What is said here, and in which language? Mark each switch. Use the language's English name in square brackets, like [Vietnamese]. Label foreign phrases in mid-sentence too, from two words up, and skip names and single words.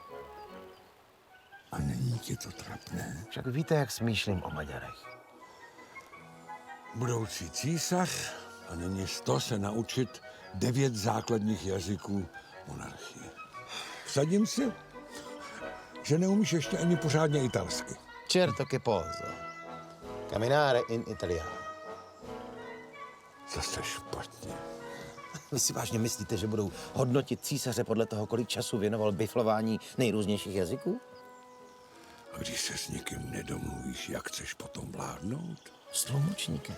[Czech] A není ti to trapné? Však víte, jak smýšlím o Maďarech. Budoucí císař a není 100 se naučit 9 základních jazyků monarchie. Vsadím si, že neumíš ještě ani pořádně italsky. [Italian] Certo che posso. Camminare in italiano. [Czech] Zase špatně. Vy si vážně myslíte, že budou hodnotit císaře podle toho, kolik času věnoval biflování nejrůznějších jazyků? A když se s někým nedomluvíš, jak chceš potom vládnout? S tlumočníkem.